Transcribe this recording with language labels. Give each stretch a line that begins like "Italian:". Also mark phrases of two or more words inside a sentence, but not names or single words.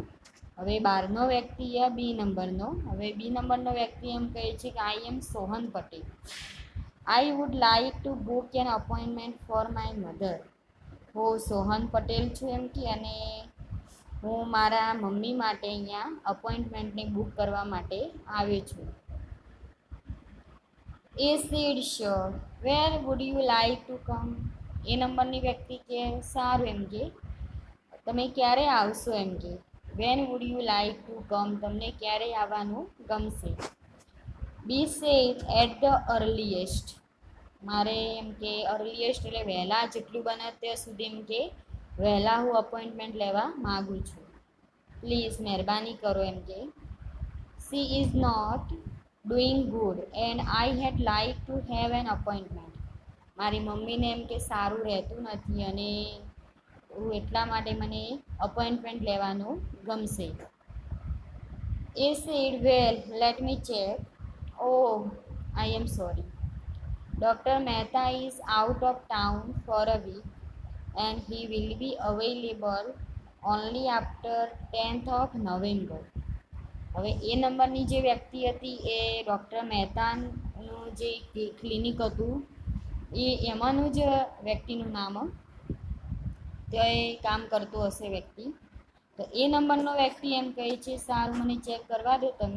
Gujarati: હવે બહારનો વ્યક્તિ બી નંબરનો, હવે બી નંબરનો વ્યક્તિ એમ કહે છે કે
English: I am Sohan Patel, I would like to book an appointment for my mother.
Gujarati: હું સોહન પટેલ છું એમ કે અને હું મારા મમ્મી માટે અહીંયા અપોઇન્ટમેન્ટને બુક કરવા માટે આવ્યો છું.
English: એ said sure, where would you like to come.
Gujarati: એ નંબરની વ્યક્તિ કે સારું એમ કે તમે ક્યારે આવશો એમ કે
English: when would you like to come,
Gujarati: તમને ક્યારે આવવાનું ગમશે. બી
English: said at the earliest,
Gujarati: મારે એમ કે અર્લીએસ્ટ એટલે વહેલા જેટલું બને ત્યાં સુધી એમ કે વહેલા હું અપોઇન્ટમેન્ટ લેવા માગું છું, પ્લીઝ મહેરબાની કરો એમ કે.
English: she is not doing good and I had like to have an appointment.
Gujarati: મારી મમ્મીને એમ કે સારું રહેતું નથી અને હું એટલા માટે મને અપોઇન્ટમેન્ટ લેવાનું ગમશે.
English: એ said, well, let me check. Oh, I am sorry. Dr. Mehta is out of town for a week and he will be available only after 10th of November.
Gujarati: હવે એ નંબરની જે વ્યક્તિ હતી એ ડૉક્ટર મહેતાનું જે ક્લિનિક હતું એમાંનું જ વ્યક્તિનું નામ તો એ કામ કરતો હશે વ્યક્તિ. તો એ નંબરનો વ્યક્તિ એમ કહે છે સારું મને ચેક કરવા દો તમે.